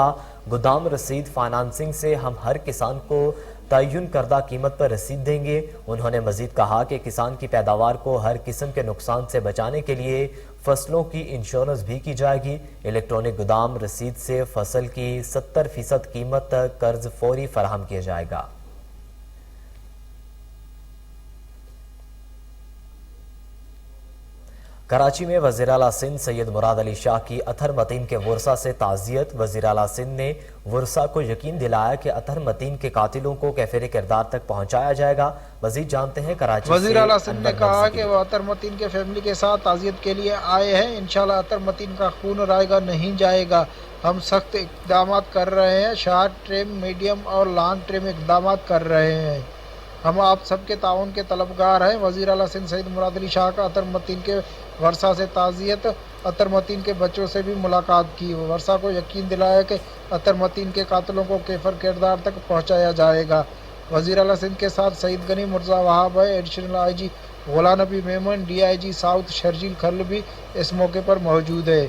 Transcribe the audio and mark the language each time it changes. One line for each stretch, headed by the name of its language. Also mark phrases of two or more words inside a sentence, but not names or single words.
Urdu: گودام رسید فائنانسنگ سے ہم ہر کسان کو تعین کردہ قیمت پر رسید دیں گے. انہوں نے مزید کہا کہ کسان کی پیداوار کو ہر قسم کے نقصان سے بچانے کے لیے فصلوں کی انشورنس بھی کی جائے گی. الیکٹرانک گودام رسید سے فصل کی 70% قیمت تک قرض فوری فراہم کیا جائے گا. کراچی میں وزیر اعلیٰ سندھ سید مراد علی شاہ کی اطہر متین کے ورثا سے تعزیت. وزیر اعلیٰ سندھ نے ورثا کو یقین دلایا کہ اطہر متین کے قاتلوں کو کیفر کردار تک پہنچایا جائے گا. مزید جانتے ہیں کراچی وزیر اعلیٰ سندھ نے کہا کہ وہ اطہر متین کے فیملی کے ساتھ تعزیت کے لیے آئے ہیں. ان شاء اللہ اطہر متین کا خون رائیگاں نہیں جائے گا۔ ہم سخت اقدام کر رہے ہیں,
English: short term, medium
Urdu: और
English: long term
Urdu: اقدام کر رہے ہیں. ہم آپ سب کے تعاون کے طلبگار ہیں. وزیر اعلیٰ سندھ سید مراد علی شاہ کا اطہر متین کے ورثا سے تعزیت. اطہر متین کے بچوں سے بھی ملاقات کی۔ ورثا کو یقین دلایا کہ اطہر متین کے قاتلوں کو کیفر کردار تک پہنچایا جائے گا. وزیر اعلیٰ سندھ کے ساتھ سعید غنی مرتضیٰ وہاب ہے,
English: Additional IG
Urdu: غلام نبی میمن,
English: DIG South
Urdu: شرجیل کھرل بھی اس موقع پر موجود ہے.